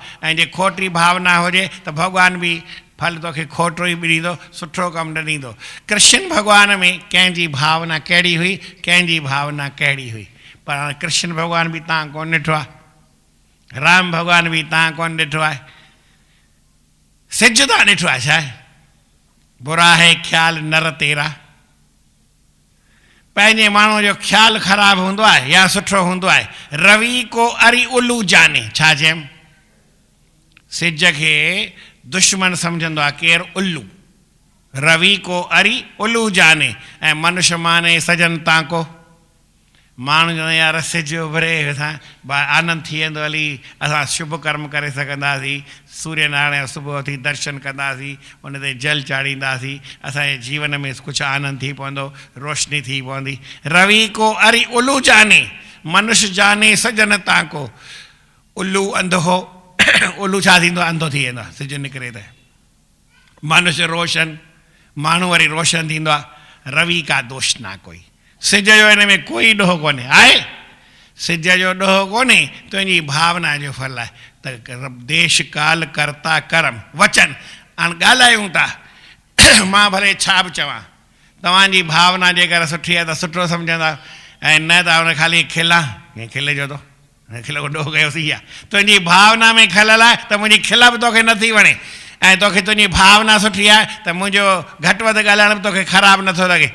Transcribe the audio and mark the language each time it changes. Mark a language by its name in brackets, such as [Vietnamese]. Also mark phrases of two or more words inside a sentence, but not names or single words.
[Sindhi] ऐं जे खोटी भावना हुजे त भॻवान बि फल तोखे खोटो ई बि ॾींदो, सुठो कमु न ॾींदो। कृष्ण भॻवान में कंहिंजी भावना कहिड़ी हुई, कंहिंजी भावना कहिड़ी हुई, पर हाणे कृष्ण भॻवान बि तव्हां कोन ॾिठो आहे, राम भॻवान बि तव्हां कोन ॾिठो आहे, सिज तव्हां ॾिठो आहे छा आहे? [Hindi] बुरा है ख़्याल नर तेरा। [Sindhi] पंहिंजे माण्हू जो ख़्यालु ख़राबु हूंदो आहे या सुठो हूंदो आहे। [Hindi] रवि को अरी उल्लू जाने, [Sindhi] छा चयमि? सिज खे दुश्मन सम्झंदो आहे केरु? उल्लू। [Hindi] रवि को अरी उल्लू जाने, ऐं मनुष्य माने सजन ताको। [Sindhi] माण्हू चवंदा यार सिज उभरे असां आनंद थी वेंदो, हली असां शुभ कर्म करे सघंदासीं, सूर्य नारायण सुबुह उथी दर्शन कंदासीं, उन ते जल चाढ़ींदासीं, असांजे जीवन में कुझु आनंद थी पवंदो, रोशनी थी पवंदी। [Hindi] रवि को अरी उल्लू जाने, मनुष्य जाने सजन ताको। [Sindhi] उल्लू अंधो हो, उल्लू छा थींदो? अंधो थी वेंदो आहे सिज निकिरे त। मनुष्य रोशन, माण्हू वरी रोशन थींदो आहे। [Hindi] रवि का दोष ना कोई। [Sindhi] सिज जो हिन में कोई ॾोह कोन्हे, आहे सिज जो ॾोह कोन्हे, तुंहिंजी भावना जो फल आहे। [Hindi] त देश काल कर्ता कर्म वचन। [Sindhi] हाणे ॻाल्हायूं था, मां भले छा बि चवां, तव्हांजी भावना जेकर सुठी आहे त सुठो सम्झंदा, ऐं न त हुन ख़ाली खिला, हीअं खिले जो थो, खिल को ॾोह कयोसीं आहे। तुंहिंजी भावना में खलल आहे त मुंहिंजी खिल बि तोखे नथी वणे, ऐं तोखे तुंहिंजी भावना सुठी आहे त मुंहिंजो घटि वधि ॻाल्हाइण बि तोखे ख़राबु नथो लॻे।